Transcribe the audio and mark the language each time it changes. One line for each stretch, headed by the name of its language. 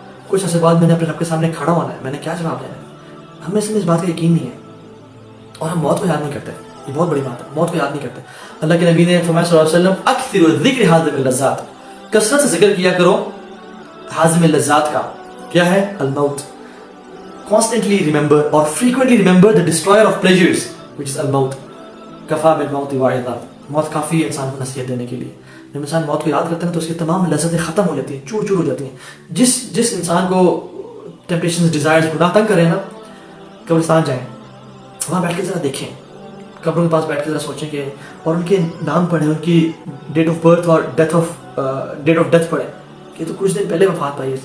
Hindi: कुछ अर्से बाद मैंने अपने रब के सामने खड़ा होना है, मैंने क्या जवाब देना है? हमें इसमें इस बात का यकीन नहीं है और हम मौत को याद नहीं करते। ये बहुत बड़ी बात है, मौत को याद नहीं करते। अल्लाह के नबी ने फरमाया सल्लल्लाहु अलैहि वसल्लम,
Arabic: अक्सिरु ज़िक्र हाज़िमिल लज़्ज़ात,
Hindi: कसरत से जिक्र किया करो हाज़िमिल लज़्ज़ात का। क्या है? अल-मौत।
English: Constantly remember or frequently remember the destroyer of pleasures, which is al-maut.
Arabic: कफ़ा बिल-मौत वाइज़ा।
Hindi: मौत काफ़ी है इंसान को नसीहत देने के लिए। जब इंसान मौत को याद करता है तो उसकी तमाम लज़्ज़तें ख़त्म हो जाती हैं, चूर-चूर हो जाती हैं। जिस इंसान को टेम्पटेशंस, डिज़ायर्स, गुनाह तंग करें ना, कब्रिस्तान जाएं, वहाँ बैठ के ज़रा देखें, कब्रों के पास बैठ के ज़रा सोचें कि, और उनके नाम पढ़ें, उनकी डेट ऑफ बर्थ और डेट ऑफ डेथ पढ़ें कि तो कुछ दिन पहले वफात पाई है।